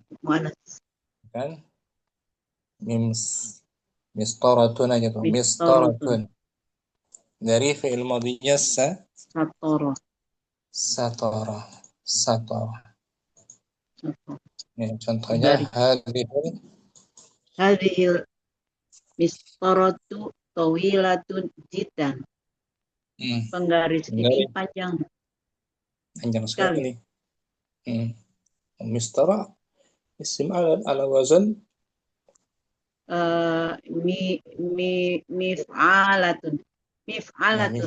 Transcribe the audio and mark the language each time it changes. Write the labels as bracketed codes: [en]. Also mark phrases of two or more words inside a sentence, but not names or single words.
[ar] Mu'anas. [id] kan? Mims, mistoratun aja tuh. [ar] Mistoratun. [id] Mistoratun. Dari fi'il madinya [ar] Satoro. satora. Satora. Satoro. [id] Ya, contohnya Dari [ar] hadhil. hadhil mistoratu tawilatun jidan. [id] Penggaris ini Garis panjang panjang sekali. sekali. [ar] Hmm. Mistara isim ala wazan Mi mi mif'alatun. Mif'alatun.